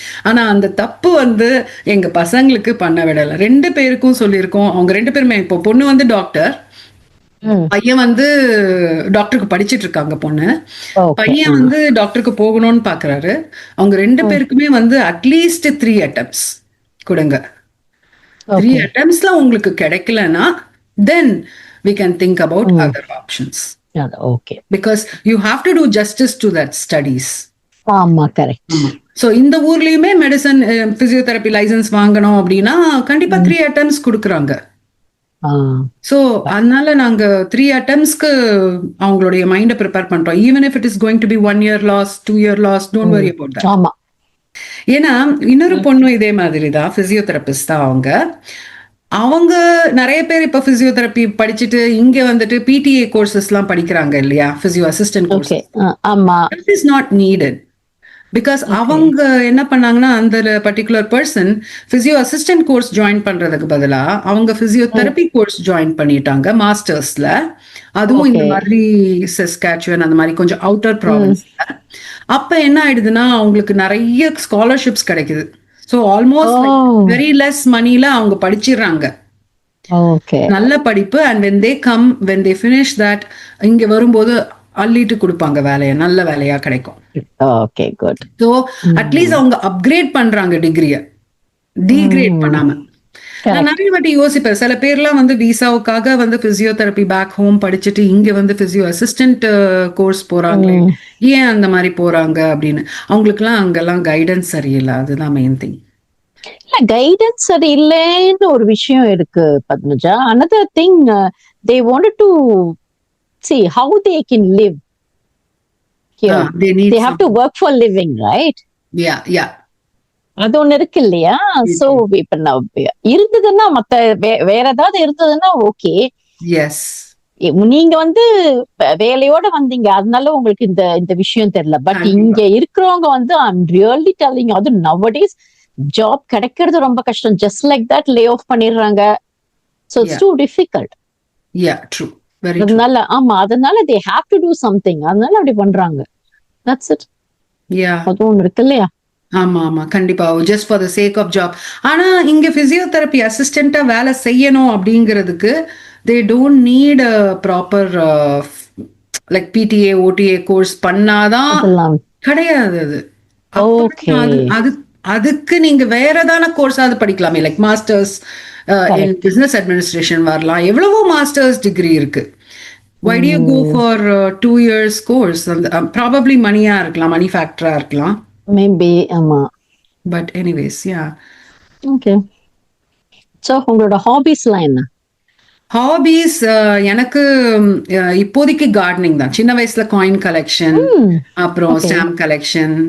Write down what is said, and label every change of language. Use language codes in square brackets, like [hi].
[ta] ஆனா அந்த தப்பு வந்து எங்க பசங்களுக்கு பண்ண விடல. 2 பேருக்கும் சொல்லியிருக்கோம். அவங்க 2 பேருமே, இப்போ பொண்ணு வந்து டாக்டர், பையன் வந்து டாக்டருக்கு படிச்சிட்டு இருக்காங்க பொண்ணு. பையன் வந்து டாக்டருக்கு போகணும்னு பாக்குறாரு. அவங்க 2 பேருக்குமே வந்து அட்லீஸ்ட் 3 attempts கொடுங்க. 3 attemptsல உங்களுக்கு கிடைக்கலன்னா [en] then we can think about other options. Okay. Because you have to do justice to that studies. [ta] ஆமா, கரெக்ட். சோ இந்த ஊர்லயுமே மெடிசன் பிசியோதெரபி லைசன்ஸ் வாங்கணும் அப்படின்னா கண்டிப்பா 3 attempts கொடுக்குறாங்க. சோ அதனால நாங்க 3 attemptsக்கு அவங்களுடைய மைண்ட ப்ரிப்பேர் பண்றோம். [en] even if it is going to be 1 year loss, 2 year loss, don't worry about that. [ta] ஆமா. ஏன்னா இன்னொரு பொண்ணு இதே மாதிரி தான், பிசியோதெரபிஸ்ட் தான் அவங்க நிறைய பேர் இப்ப பிசியோதெரபி படிச்சுட்டு இங்க வந்துட்டு பிடிஏ கோர்சஸ் எல்லாம் படிக்கிறாங்க இல்லையா, physio assistant course. [en] It is not needed. [ta] Because அவங்க என்ன பண்ணாங்கன்னா, அந்த particular person physio assistant course join பண்றதுக்கு பதிலா அவங்க பிசியோதெரபி கோர்ஸ் ஜாயின் பண்ணிட்டாங்க மாஸ்டர்ஸ்ல. அதுவும் இந்த மாதிரி சஸ்காச்சுவன் அந்த மாதிரி கொஞ்சம் அவுட்டர் ப்ராவின்ஸ்ல. அப்ப என்ன ஆயிடுதுன்னா அவங்களுக்கு நிறைய ஸ்காலர்ஷிப்ஸ் கிடைக்குது. [en] So almost very less moneyல [ta] அவங்க படிச்சிடுறாங்க. நல்ல படிப்பு. [en] and when they finish that, [ta] இங்க வரும்போது அள்ளிட்டு கொடுப்பாங்க வேலையை, நல்ல வேலையா கிடைக்கும். [en] Okay, good. [ta] So அட்லீஸ்ட் அவங்க அப்கிரேட் பண்றாங்க டிகிரிய, டீக்ரேட் பண்ணாம. நான் நிறைய வாட்டி யோசிப்பேன், சில பேர்லாம் வந்து விசாவுக்காக வந்து பிசியோதெரபி பேக் ஹோம் படிச்சுட்டு இங்க வந்து பிசியோ அசிஸ்டன்ட் கோர்ஸ் போறாங்களே, ஏன் அந்த மாதிரி போறாங்க அப்படின்னு. அவங்களுக்குலாம் அங்கெல்லாம் கைடன்ஸ் சரியில்லை, அதுதான் மெயின் திங். கைடன்ஸ் சரியில்லைன்னு ஒரு விஷயம் இருக்கு Padmaja. [en] another thing, they wanted to see how they can live here. They have to work for living, right? Yeah. [ta] அது ஒண்ணு இருக்கு இல்லையா. சோ இப்ப இருந்ததுன்னா மத்த வேற ஏதாவது இருந்ததுன்னா ஓகே. [en] yes, [ta] நீங்க வந்து வேலையோட வந்தீங்க, அதனால உங்களுக்கு இந்த விஷயம் தெரியல. பட் இங்க இருக்கிறவங்க வந்து [en] I'm really telling, [ta] அது nowadays ஜாப் கிடைக்கிறது ரொம்ப கஷ்டம். Just like that lay off பண்ணிடுறாங்க. [en] So it's too difficult. Yeah, true. Very true. [ta] அதனால ஆமா, அதனால [en] they have to do something. [ta] அதனால அப்படி பண்றாங்க. [en] That's it. Yeah. [ta] அது ஒண்ணு இருக்கு இல்லையா? ஆமா ஆமா கண்டிப்பா, just for the sake of job. ஆனா இங்க பிசியோதெரப்பி அசிஸ்டண்டா வேலை செய்யணும் அப்படிங்கிறதுக்கு [en] they don't need a proper [ta] like PTA OTA course பண்ணாதான் அதெல்லாம் கிடையாது. அது [en] Okay. [ta] அதுக்கு நீங்க வேற ஏதான கோர்ஸாவது படிக்கலாமே, like masters in business administration வரலாம். எவ்வளவோ மாஸ்டர்ஸ் டிகிரி இருக்கு. [en] Why do you go for 2 years course? [ta] Probably மணியா இருக்கலாம், மணி ஃபேக்டரா இருக்கலாம். மேபி ஆமா. [en] But anyways yeah. [ta] Okay. So உங்களோட ஹாபிஸ்லாம் என்ன? ஹாபிஸ் எனக்கு இப்போதைக்கு கார்டனிங் தான். சின்ன வயசுல காயின் கலெக்ஷன், அப்புறம் ஸ்டாம்ப் கலெக்ஷன்.